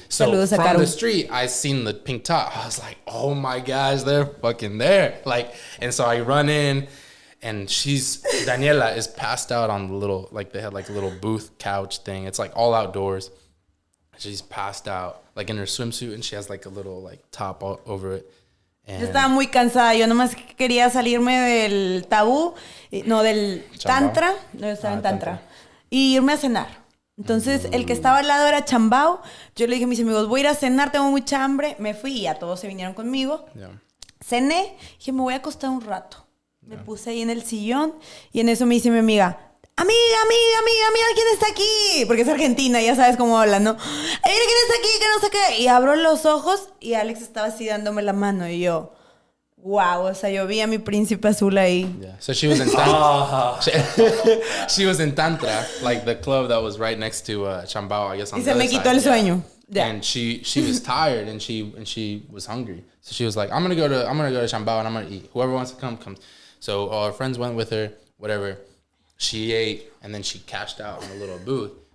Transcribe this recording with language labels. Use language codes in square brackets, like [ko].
[en] So from the street, I seen the pink top. I was like, oh my gosh, they're fucking there. Like, and so I run in, and Daniela is passed out on the little, like they had like a little booth couch thing. It's like all outdoors. She's passed out, like in her swimsuit, and she has like a little like top over it. [es] Yo estaba muy cansada. Yo nomás quería salirme del tabú, no, del tantra. No, estaba en tantra. Y irme a cenar. Entonces, el que estaba al lado era Chambao. Yo le dije a mis amigos, voy a ir a cenar, tengo mucha hambre. Me fui y ya todos se vinieron conmigo. [en] Yeah. [es] Cené, dije, me voy a acostar un rato. Me puse ahí en el sillón y en eso me dice mi amiga, amiga, ¿quién está aquí? Porque es argentina, ya sabes cómo hablan, ¿no? Mira quién está aquí, que no sé qué. Y abro los ojos y Alex estaba así dándome la mano y yo... Wow, o sea, yo vi a mi príncipe azul ahí. [en] Yeah. So she was in Tantra. She was in Tantra, like the club that was right next to Chambao, I guess. On [es] y se me quitó el sueño. [en] Yeah. And she was tired and she was hungry. So she was like, I'm gonna go to Chambao and I'm gonna eat. Whoever wants to come, comes. So all her friends went with her, whatever. She ate and then she cashed out in a little booth.